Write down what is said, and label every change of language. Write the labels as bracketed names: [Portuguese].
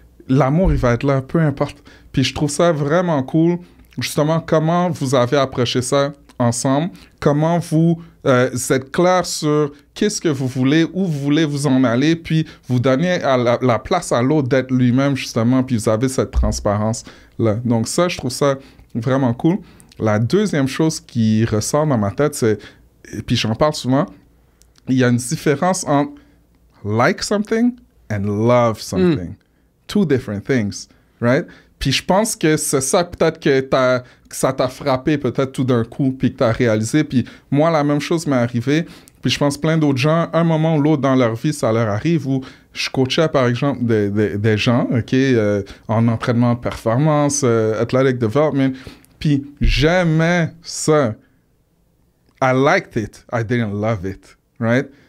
[French] L'amour, il va être là, peu importe. Puis je trouve ça vraiment cool, justement, comment vous avez approché ça ensemble, comment vous êtes clair sur qu'est-ce que vous voulez, où vous voulez vous en aller, puis vous donnez la place à l'autre d'être lui-même, justement, puis vous avez cette transparence-là. Donc ça, je trouve ça vraiment cool. La deuxième chose qui ressort dans ma tête, c'est, et puis j'en parle souvent, il y a une différence entre [English] like something and love something. 2 different things, right? [French] Puis je pense que c'est ça peut-être que ça t'a frappé peut-être tout d'un coup, puis que t'as réalisé. Puis moi, la même chose m'est arrivée. Puis je pense plein d'autres gens, un moment ou l'autre dans leur vie, ça leur arrive, où je coachais par exemple des gens, OK, en entraînement de performance, [English] athletic development, [French] puis j'aimais ça. [English] I liked it, I didn't love it, right?